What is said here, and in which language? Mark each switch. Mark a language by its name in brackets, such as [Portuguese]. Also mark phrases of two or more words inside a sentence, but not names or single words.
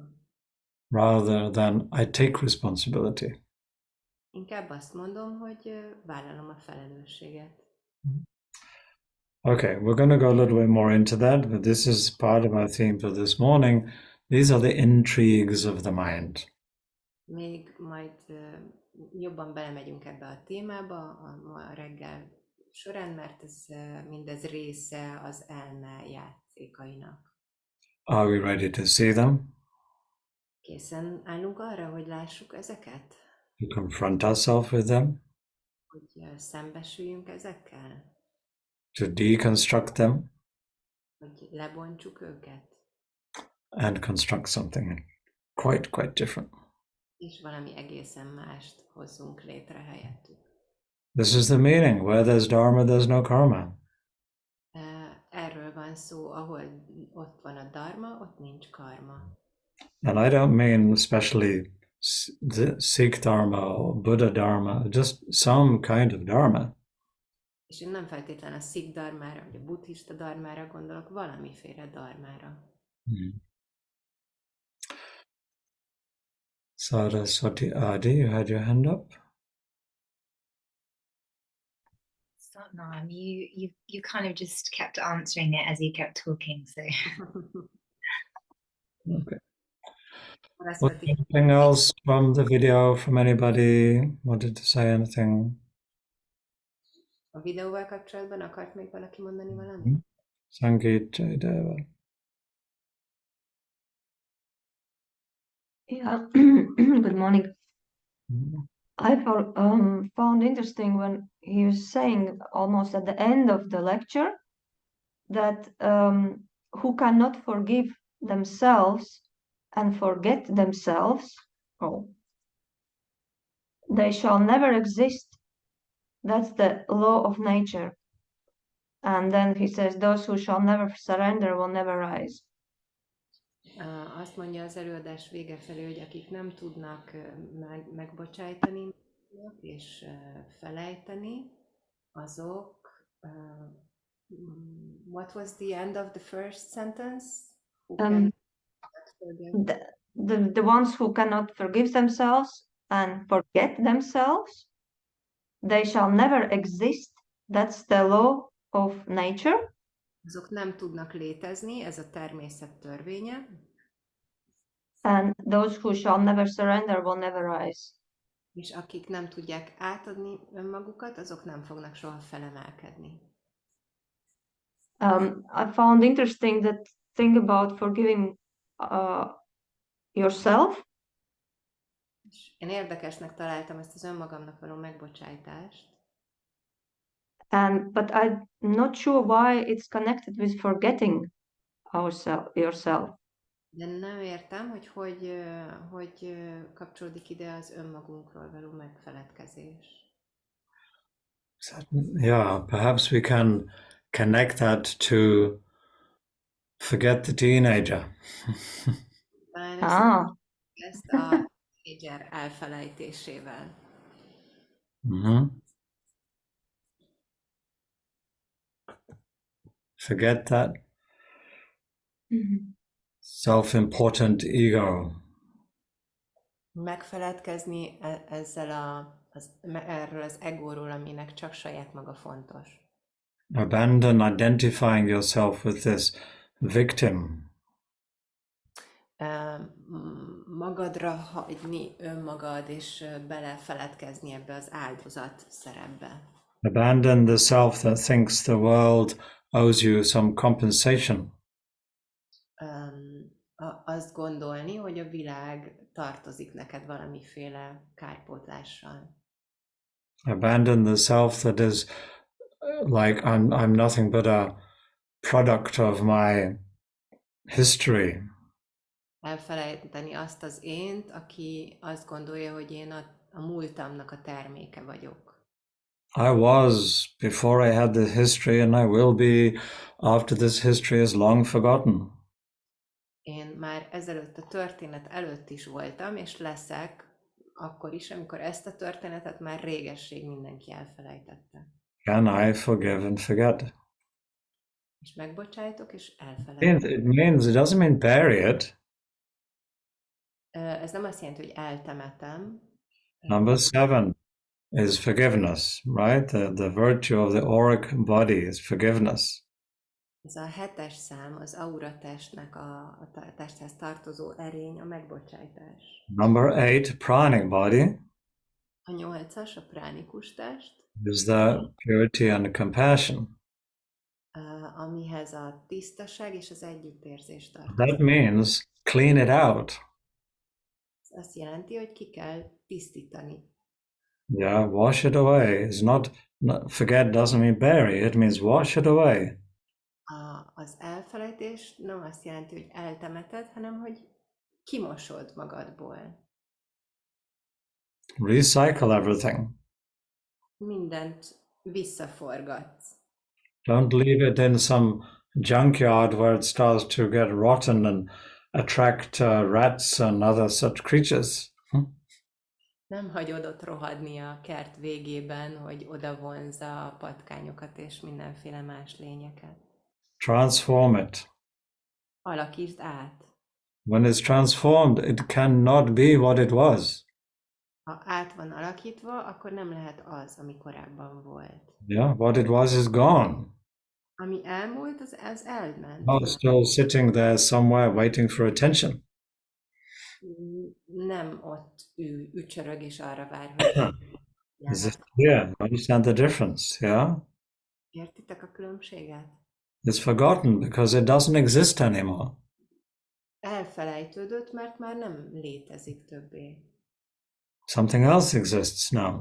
[English] Rather than I take responsibility. [Hungarian] Inkább azt mondom, hogy vállalom a felelősséget. [English] Okay, we're going to go a little bit more into that, but this is part of our theme for this morning. These are the intrigues of the mind. [Hungarian] Még majd jobban belemegyünk ebbe a témába a reggel során, mert ez mindez része az elme játékainak. [English] Are we ready to see them? [Hungarian] Készen állunk arra, hogy lássuk ezeket? [English] To confront ourselves with them? [Hungarian] Hogy szembesüljünk ezekkel? [English] To deconstruct them? [Hungarian] Hogy lebontsuk őket? [English] And construct something quite different. [Hungarian] És valami egészen mást hozzunk létre helyettük. [English] This is the meaning. Where there's dharma, there's no karma. [Hungarian] Erről van szó, ahol ott van a dharma, ott nincs karma. [English] And I don't mean especially the Sikh dharma or Buddha dharma, just some kind of dharma. [Hungarian] És én nem feltétlenül a Sikh dharmára, vagy a buddhista dharmára gondolok, valamiféle dharmára. [English] Saraswati Adi, you had your hand up? Satnam, you kind of just kept answering it as you kept talking, so. Okay. Anything else from the video, from anybody wanted to say anything? [Hungarian] A videóval kapcsolatban akart még valaki mondani valamit? [English] Sangeet Jaydeva. Yeah, good morning. I found interesting when he was saying almost at the end of the lecture that who cannot forgive themselves and forget themselves, they shall never exist. That's the law of nature. And then he says, those who shall never surrender will never rise. [Hungarian] Azt mondja az előadás vége felé, hogy akik nem tudnak megbocsájtani és felejteni, azok... [English] what was the end of the first sentence? The ones who cannot forgive themselves and forget themselves, they shall never exist. That's the law of nature. [Hungarian] Azok nem tudnak létezni, ez a természet törvénye. [English] And those who shall never surrender will never rise. [Hungarian] És akik nem tudják átadni önmagukat, azok nem fognak soha felemelkedni. [English] I found interesting that thing about forgiving yourself. [Hungarian] Én érdekesnek találtam ezt az önmagamnak való megbocsájtást. [English] But I'm not sure why it's connected with forgetting yourself. [Hungarian] De nem értem, hogy kapcsolódik ide az önmagunkról való megfeledkezés. [English] Yeah, perhaps we can connect that to forget the teenager. [Hungarian] Ezt a teenager elfelejtésével. [English] Forget that self-important ego. [Hungarian] Megfeledkezni erről az egóról, aminek csak saját maga fontos. [English] Abandon identifying yourself with this victim. [Hungarian] Magadra hagyni önmagad, és belefeledkezni ebbe az áldozat szerepbe. [English] Abandon the self that thinks the world owes you some compensation. [Hungarian] Azt gondolni, hogy a világ tartozik neked valamiféle kárpótlással. [English] Abandon the self that is like I'm nothing but a product of my history. [Hungarian] elfelejteni azt az ént, aki azt gondolja, hogy én a múltamnak a terméke vagyok. [English] I was before I had this history, and I will be after this history is long forgotten. [Hungarian] Én már ezelőtt a történet előtt is voltam, és leszek akkor is, amikor ezt a történetet már régesség mindenki elfelejtette. [English] Can I forgive and forget? [Hungarian] És megbocsájtok, és elfelejtek. [English] It doesn't mean bury it. [Hungarian] Ez nem azt jelenti, hogy eltemetem. [English] Number 7 is forgiveness, right? The virtue of the auric body is forgiveness. [Hungarian] Ez a 7-es szám, az aura testnek a testhez tartozó erény, a megbocsájtás. [English] Number 8, pranic body, [Hungarian] A 8-as, a pránikus test, [English] is the purity and compassion. [Hungarian] amihez a tisztaság és az együttérzés [English] That [Hungarian] tartozik. [English] means clean it out. [Hungarian] Ez azt jelenti, hogy ki kell tisztítani. [English] Yeah, wash it away. It's not forget doesn't mean bury. It means wash it away. [Hungarian] Az elfelejtés nem azt jelenti, hogy eltemeted, hanem hogy kimosod magadból. [English] Recycle everything. [Hungarian] Mindent visszaforgatsz. [English] Don't leave it in some junkyard where it starts to get rotten and attract rats and other such creatures. [Hungarian] Nem hagyod ott rohadni a kert végében, hogy oda vonzza a patkányokat és mindenféle más lényeket. [English] Transform it. [Hungarian] Alakítsd át. [English] When it's transformed, it cannot be what it was. [Hungarian] Ha át van alakítva, akkor nem lehet az, ami korábban volt. [English] Yeah, what it was is gone. [Hungarian] Ami elmúlt, az elment. [English] Now it's still sitting there somewhere waiting for attention. [Hungarian] Nem ott ücsörög és arra vár, hogy [English] Is it clear? Understand the difference? Yeah? [Hungarian] Értitek a különbséget? [English] It's forgotten because it doesn't exist anymore. [Hungarian] Elfelejtődött, mert már nem létezik többé. [English] Something else exists now.